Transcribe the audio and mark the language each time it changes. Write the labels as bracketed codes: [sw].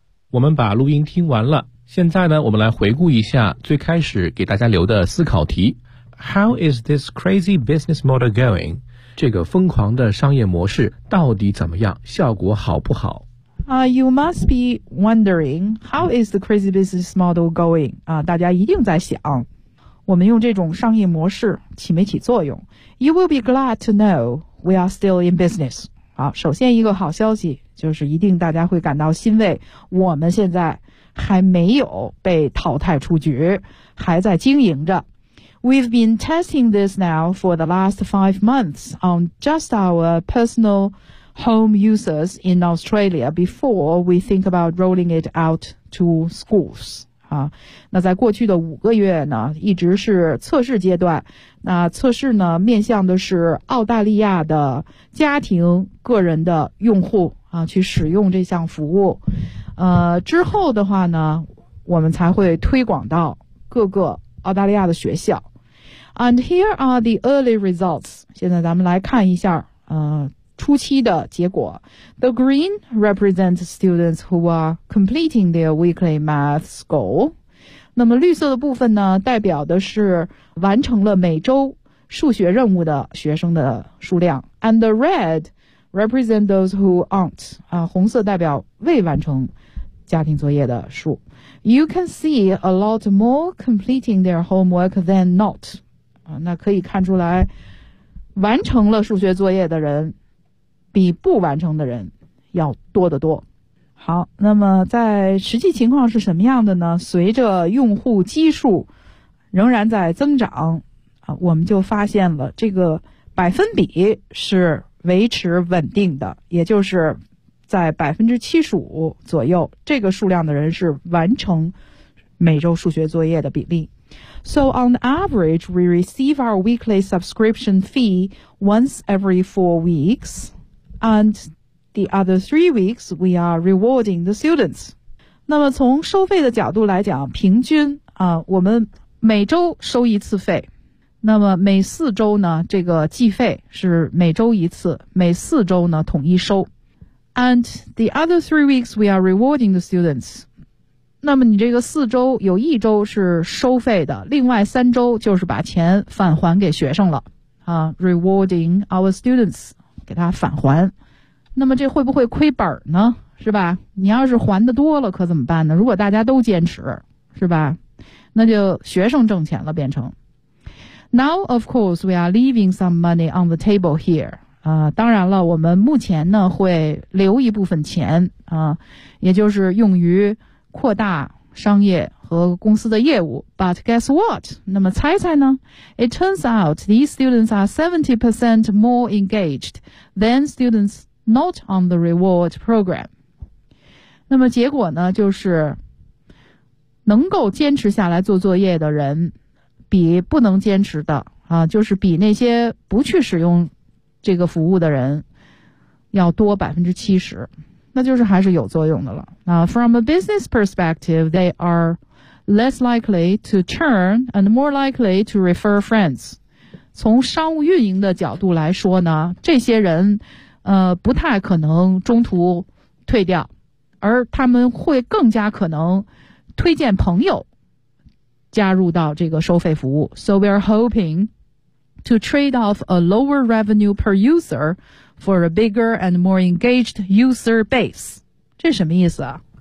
[zh] 我们把录音听完了，现在呢，我们来回顾一下最开始给大家留的思考题。 [en] How is this crazy business model going? [zh] 这个疯狂的商业模式到底怎么样？效果好不好？ [en] You must be wondering, how is the crazy business model going? [zh] 大家一定在想，我们用这种商业模式起没起作用？ [en] You will be glad to know we are still in business. [zh] 好，首先一个好消息，就是一定大家会感到欣慰，我们现在还没有被淘汰出局，还在经营着。 [en] We've been testing this now for the last 5 months on just our personal home users in Australia before we think about rolling it out to schools. [zh] 啊，那在过去的5个月呢，一直是测试阶段。那测试呢，面向的是澳大利亚的家庭个人的用户啊，去使用这项服务。之后的话呢，我们才会推广到各个澳大利亚的学校。 [en] And here are the early results. [zh] 现在咱们来看一下，初期的结果。 [en] The green represents students who are completing their weekly maths goal. [zh] 那么绿色的部分呢，代表的是完成了每周数学任务的学生的数量。 [en] And the red represents those who aren't. [zh] 啊，红色代表未完成家庭作业的数。 [en] You can see a lot more completing their homework than not. [zh] 啊，那可以看出来，完成了数学作业的人比不完成的人要多得多。好，那么在实际情况是什么样的呢？随着用户基数仍然在增长啊，我们就发现了这个百分比是维持稳定的，也就是在 75% 左右，这个数量的人是完成每周数学作业的比例。 [en] So on average, we receive our weekly subscription fee once every 4 weeks. And the other 3 weeks, we are rewarding the students. [zh] 那么从收费的角度来讲，平均啊，我们每周收一次费。那么每4周呢，这个计费是每周一次，每4周呢统一收。 [en] And the other 3 weeks, we are rewarding the students. [zh] 那么你这个4周有1周是收费的，另外3周就是把钱返还给学生了啊 ， [en] rewarding our students. [zh] 给他返还，那么这会不会亏本呢？是吧？你要是还的多了，可怎么办呢？如果大家都坚持，是吧？那就学生挣钱了，变成。 [en] Now, of course, we are leaving some money on the table here. [zh] 当然了，我们目前呢会留一部分钱啊，也就是用于扩大商业和公司的业务。 [en] But guess what? [zh] 那么猜猜呢? [en] It turns out these students are 70% more engaged than students not on the reward program. [zh] 那么结果呢就是能够坚持下来做作业的人比不能坚持的啊，就是比那些不去使用这个服务的人要多 70%。那就是还是有作用的了。 [en] From a business perspective, they are less likely to churn and more likely to refer friends. [zh] 从商务运营的角度来说呢，这些人不太可能中途退掉，而他们会更加可能推荐朋友加入到这个收费服务。 [en] So we are hoping to trade off a lower revenue per user,for a bigger and more engaged user base. [zh] 这什么意思啊？